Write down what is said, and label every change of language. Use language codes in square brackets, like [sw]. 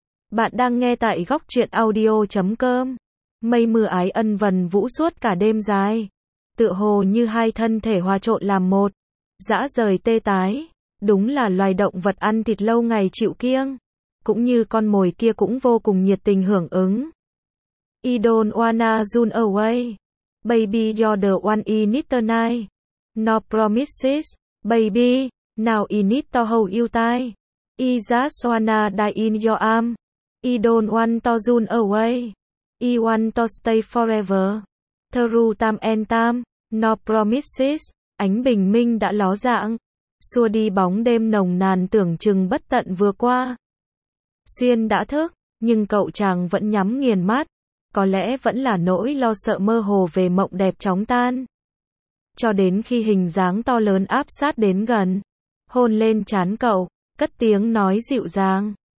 [vi] Bạn đang nghe tại góc truyện audio.com. Mây mưa ái ân vần vũ suốt cả đêm dài. Tựa hồ như hai thân thể hòa trộn làm một. Dã rời tê tái. Đúng là loài động vật ăn thịt lâu ngày chịu kiêng. Cũng như con mồi kia cũng vô cùng nhiệt tình hưởng ứng. [en] I don't wanna run away. Baby, you're the one in it tonight. No promises. Baby, now I need to hold you tight. I just wanna die in your arm. I don't want to run away. I want to stay forever. Through time and time, no promises. [vi] Ánh bình minh đã ló dạng, xua đi bóng đêm nồng nàn tưởng chừng bất tận vừa qua. Xuyên đã thức, nhưng cậu chàng vẫn nhắm nghiền mắt. Có lẽ vẫn là nỗi lo sợ mơ hồ về mộng đẹp chóng tan. Cho đến khi hình dáng to lớn áp sát đến gần, hôn lên trán cậu, cất tiếng nói dịu dàng.